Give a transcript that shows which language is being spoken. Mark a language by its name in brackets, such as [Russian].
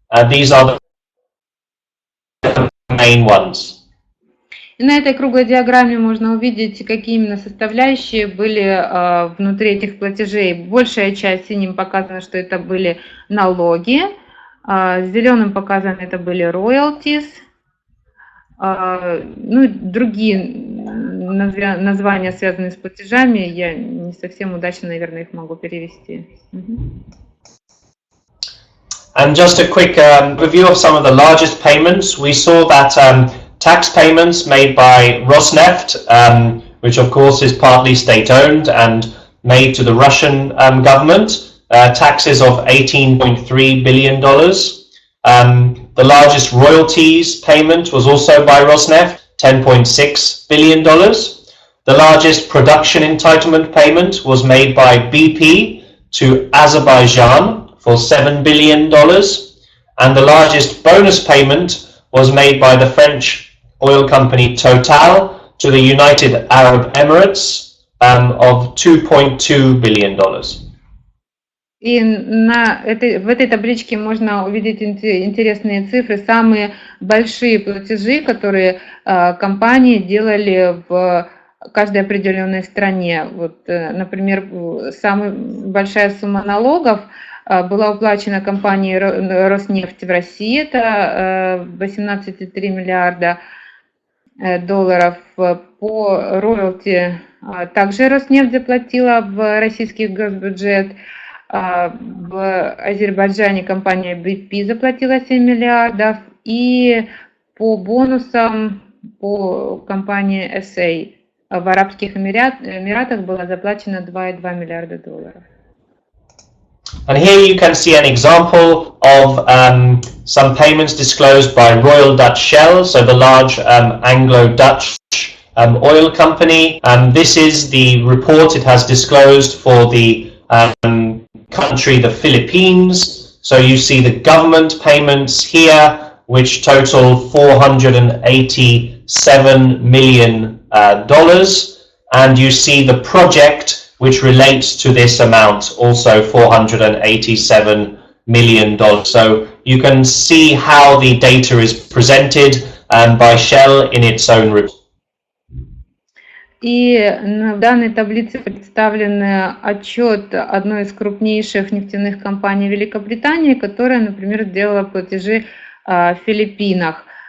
[English] These are the main ones. [Russian] И на этой круглой диаграмме можно увидеть, какие именно составляющие были внутри этих платежей. Большая часть синим показано, что это были налоги, зеленым показано, это были royalties, ну и другие названия, связанные с платежами, я не совсем удачно, наверное, их могу перевести. [English] And just a quick review of some of the largest payments. We saw that tax payments made by Rosneft, which of course is partly state-owned and made to the Russian government, taxes of $18.3 billion. The largest royalties payment was also by Rosneft, $10.6 billion. The largest production entitlement payment was made by BP to Azerbaijan for $7 billion. And the largest bonus payment was made by the French oil company Total to the United Arab Emirates of $2.2 billion. [Russian] И в этой табличке можно увидеть интересные цифры, самые большие платежи, которые компании делали в каждой определенной стране. Вот, например, самая большая сумма налогов была уплачена компанией Роснефть в России, это 18,3 миллиарда долларов. По роялти также Роснефть заплатила в российский госбюджет. В Азербайджане компания BP заплатила 7 миллиардов. И по бонусам по компании SA в Арабских Эмиратах было заплачено 2,2 миллиарда долларов. [English] And here you can see an example of some payments disclosed by Royal Dutch Shell, so the large Anglo-Dutch oil company. This is the report it has disclosed for the country, the Philippines. So you see the government payments here, which total $487 million. And you see the project which relates to this amount, also $487 million. So you can see how the data is presented by Shell in its own report. [Russian] И в данной таблице представлен отчет одной из крупнейших нефтяных компаний Великобритании, которая, например, сделала платежи в Филиппинах.